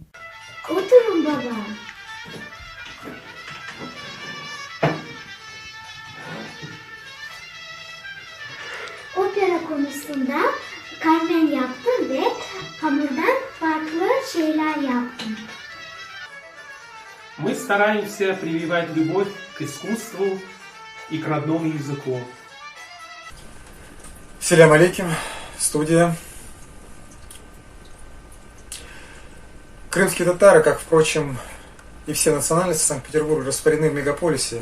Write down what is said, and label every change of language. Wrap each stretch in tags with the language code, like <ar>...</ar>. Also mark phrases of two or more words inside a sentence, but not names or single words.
<tr>Oturun baba. Opera konusunda Carmen yaptım ve hamurdan farklı şeyler yaptım.</tr> <ru>Мы стараемся прививать любовь к искусству и к родному языку.</ru> <crh>Селям алейким, студия.</crh> <ru>Крымские татары, как, впрочем, и все национальности Санкт-Петербурга, распорены в мегаполисе.</ru>